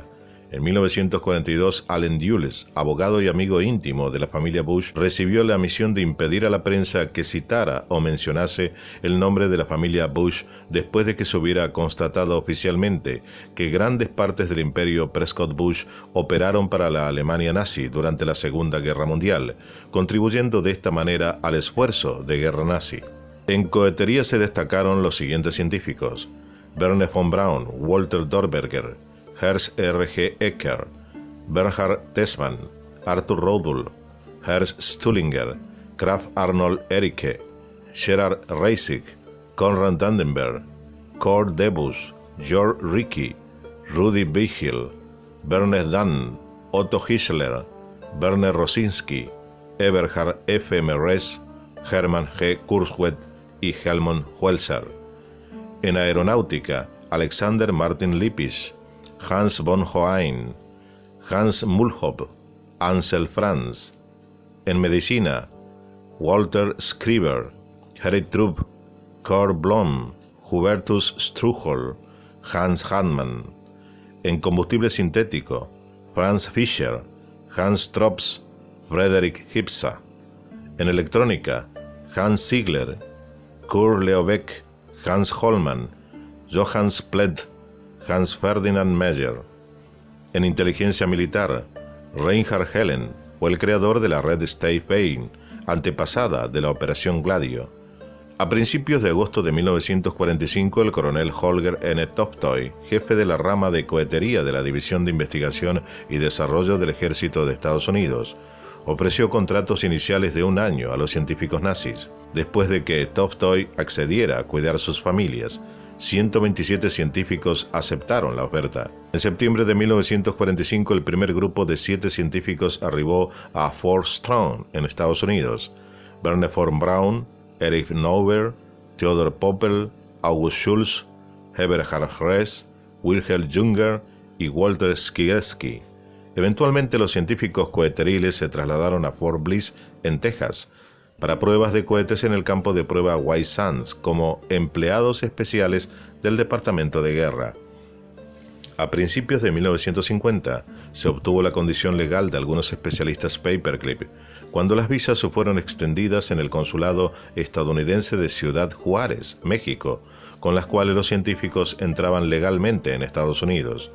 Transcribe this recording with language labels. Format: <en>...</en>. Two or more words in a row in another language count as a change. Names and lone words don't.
<es>En 1942, Allen Dulles, abogado y amigo íntimo de la familia Bush, recibió la misión de impedir a la prensa que citara o mencionase el nombre de la familia Bush después de que se hubiera constatado oficialmente que grandes partes del imperio Prescott Bush operaron para la Alemania nazi durante la Segunda Guerra Mundial, contribuyendo de esta manera al esfuerzo de guerra nazi. En cohetería se destacaron los siguientes científicos: Wernher von Braun, Walter Dorberger, Ernst R.G. Ecker, Bernhard Tessmann, Arthur Rodul, Ernst Stullinger, Krafft Arnold Ericke, Gerhard Reisig, Konrad Dandenberg, Kurt Debus, Georg Ricci, Rudi Vigil, Bernhard Dann, Otto Hischler, Werner Rosinski, Eberhard F. Merres, Hermann G. Kurzweil y Helmut Welser. En aeronáutica, Alexander Martin Lippisch, Hans von Hoheim, Hans Mühlhoff, Ansel Franz. En medicina, Walter Skriver, Harry Trupp, Karl Blom, Hubertus Struhol, Hans Hartmann. En combustible sintético, Franz Fischer, Hans Tropsch, Friedrich Hipsa. En electrónica, Hans Ziegler, Kurt Leobeck, Hans Hollmann, Johannes Pledd, Hans Ferdinand Meyer. En inteligencia militar, Reinhard Helen fue el creador de la red State Bay, antepasada de la Operación Gladio. A principios de agosto de 1945, el coronel Holger N. Tolstoy, jefe de la rama de cohetería de la División de Investigación y Desarrollo del Ejército de Estados Unidos, ofreció contratos iniciales de 1 año a los científicos nazis. Después de que Tolstoy accediera a cuidar sus familias, 127 científicos aceptaron la oferta. En septiembre de 1945, el primer grupo de 7 científicos arribó a Fort Strong, en Estados Unidos. Wernher von Braun, Erich Nauber, Theodor Poppel, August Schulz, Eberhard Hess, Wilhelm Junger y Walter Skigersky. Eventualmente los científicos coheteriles se trasladaron a Fort Bliss, en Texas, para pruebas de cohetes en el campo de prueba White Sands como empleados especiales del Departamento de Guerra. A principios de 1950 se obtuvo la condición legal de algunos especialistas Paperclip, cuando las visas fueron extendidas en el consulado estadounidense de Ciudad Juárez, México, con las cuales los científicos entraban legalmente en Estados Unidos.</es>